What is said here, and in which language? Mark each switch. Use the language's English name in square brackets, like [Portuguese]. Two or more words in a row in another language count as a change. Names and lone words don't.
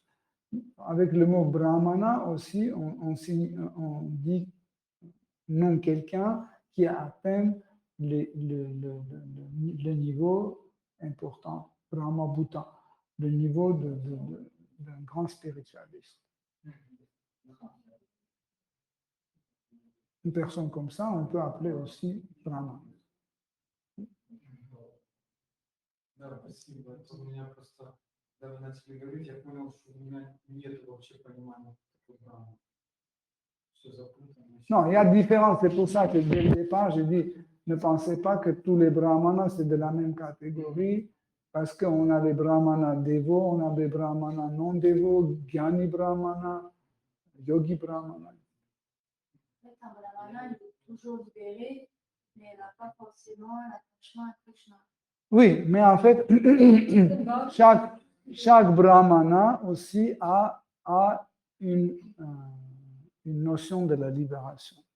[French] Avec le mot Brahmana aussi, on dit non quelqu'un qui a atteint le niveau important, Brahma Bhuta, le niveau d'un grand spiritualiste. Une personne comme ça, on peut appeler aussi Brahman. [Russian] Да, спасибо. Это у меня просто, когда вы начали говорить, я понял, что у меня нет вообще понимания такой Брахмы. Все запутано. [French] Non, il y a différence. C'est pour ça que dès le départ, j'ai dit, ne pensez pas que tous les brahmanas, c'est de la même catégorie, parce qu'on a des brahmanas dévots, on a des brahmanas non dévots, gyani brahmana, yogi brahmana. En fait, un brahmana, il est toujours libéré, mais il n'a pas forcément l'attachement à Krishna. Oui, mais en fait, chaque brahmana aussi a une notion de la libération.